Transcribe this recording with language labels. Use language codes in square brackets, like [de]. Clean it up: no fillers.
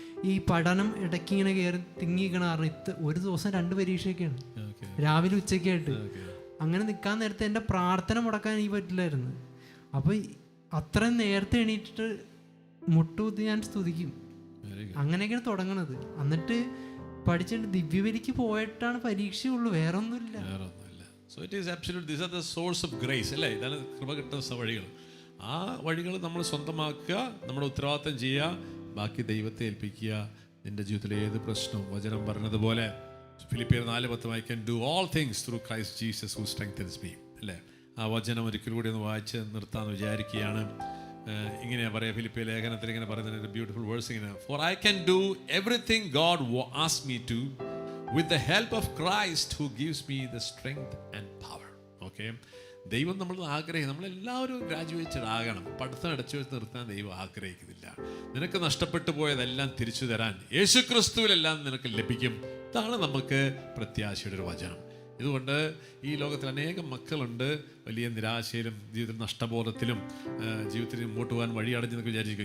[ml] ഈ പഠനം ഇടയ്ക്ക് ഇങ്ങനെ കയറി തിങ്ങിക്കണ കാരണം ഒരു ദിവസം 2 പരീക്ഷയൊക്കെയാണ്, രാവിലെ ഉച്ചയ്ക്കായിട്ട്. അങ്ങനെ നിൽക്കാൻ നേരത്തെ എൻ്റെ പ്രാർത്ഥന മുടക്കാൻ എനിക്ക് പറ്റില്ലായിരുന്നു. അപ്പോൾ അത്രയും നേരത്തെ എണീറ്റിട്ട് മുട്ടുകുത്തി ഞാൻ സ്തുതിക്കും. അങ്ങനെയൊക്കെയാണ് തുടങ്ങണത്. എന്നിട്ട് പഠിച്ചിട്ട് ദിവ്യബലിക്ക് പോയിട്ടാണ് പരീക്ഷയുള്ളൂ, വേറെ ഒന്നുമില്ല. [en] So it is absolute, these are the source of grace, അല്ലേ? [ml] ഇതാണ് കൃപ കിട്ടുന്ന വഴികൾ. ആ വഴികൾ നമ്മൾ സ്വന്തമാക്കുക, നമ്മുടെ ഉത്തരവാദിത്തം ചെയ്യുക, ബാക്കി ദൈവത്തെ ഏൽപ്പിക്കുക. നിന്റെ ജീവിതത്തിലെ ഏത് പ്രശ്നവും വചനം പറഞ്ഞതുപോലെ ഫിലിപ്പിയർ 4:10 [en] I can do all things through Christ Jesus who strengthens me, അല്ലേ? [ml] ആ വചനം ഒരിക്കൽ കൂടി ഒന്ന് വായിച്ച് നിർത്താമെന്ന് വിചാരിക്കുകയാണ്. ഇങ്ങനെയാ പറയാം, ഫിലിപ്പിയ ലേഖനത്തിൽ ഇങ്ങനെ പറയുന്നത് ബ്യൂട്ടിഫുൾ വേഴ്സ് ഇങ്ങനെ, [en] for I can do everything God asks me to with the help of Christ who gives me the strength and power. [ml] Okay, ദൈവം നമ്മൾ നമ്മളെല്ലാവരും ഗ്രാജുവേറ്റഡ് ആകണം. പഠിത്തം അടച്ചു വെച്ച് നിർത്താൻ ദൈവം ആഗ്രഹിക്കുന്നില്ല. നിനക്ക് നഷ്ടപ്പെട്ടു പോയതെല്ലാം തിരിച്ചു തരാൻ യേശുക്രിസ്തുവിലെല്ലാം നിനക്ക് ലഭിക്കും. ഇതാണ് നമുക്ക് പ്രത്യാശയുടെ ഒരു വചനം. ഇതുകൊണ്ട് ഈ ലോകത്തിൽ അനേകം മക്കളുണ്ട് വലിയ നിരാശയിലും ജീവിതത്തിൽ നഷ്ടബോധത്തിലും ജീവിതത്തിൽ മുമ്പോട്ട് പോകാൻ വഴി അടഞ്ഞെന്നൊക്കെ വിചാരിക്കുക.